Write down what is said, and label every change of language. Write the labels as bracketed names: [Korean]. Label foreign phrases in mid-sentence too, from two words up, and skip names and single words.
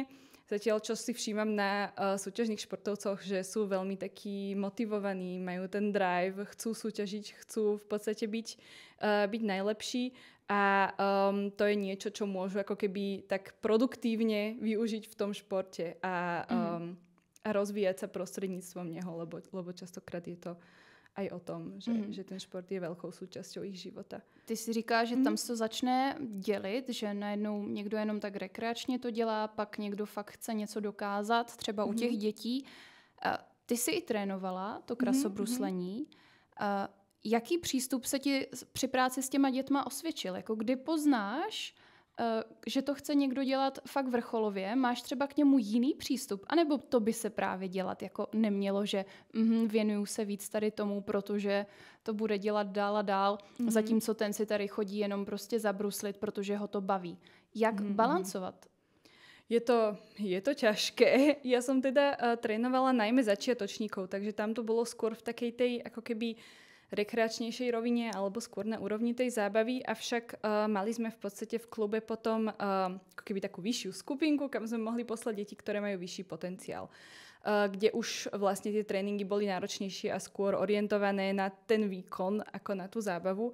[Slovak] Zatiaľ, čo si všímam na súťažných športovcoch, že sú veľmi takí motivovaní, majú ten drive, chcú súťažiť, chcú v podstate byť najlepší a to je niečo, čo môžu ako keby tak produktívne využiť v tom športe a rozvíjať sa prostredníctvom neho, lebo častokrát je to aj o tom, že ten šport je veľkou súčasťou ich života. [Czech] Ty si říká, že tam se to začne dělit, že najednou někdo jenom tak rekreačně to dělá, pak někdo fakt chce něco dokázat, třeba u těch dětí. Ty jsi i trénovala to krasobruslení. Jaký přístup se ti při práci s těma dětma osvědčil? Jako kdy poznáš, že to chce někdo dělat fakt vrcholově, máš třeba k němu jiný přístup, anebo to by se právě dělat jako nemělo, že věnuju se víc tady tomu, protože to bude dělat dál a dál, zatímco ten si tady chodí jenom prostě zabruslit, protože ho to baví. Jak balancovat? [Slovak] Je to ťažké. Ja som teda trénovala najmä začiatočníkov, takže tam to bolo skôr v takej tej ako keby rekreačnejšej rovine alebo skôr na úrovni tej zábavy, avšak mali sme v podstate v klube potom ako keby takú vyššiu skupinku, kam sme mohli poslať deti, ktoré majú vyšší potenciál, kde už vlastne tie tréningy boli náročnejšie a skôr orientované na ten výkon ako na tú zábavu.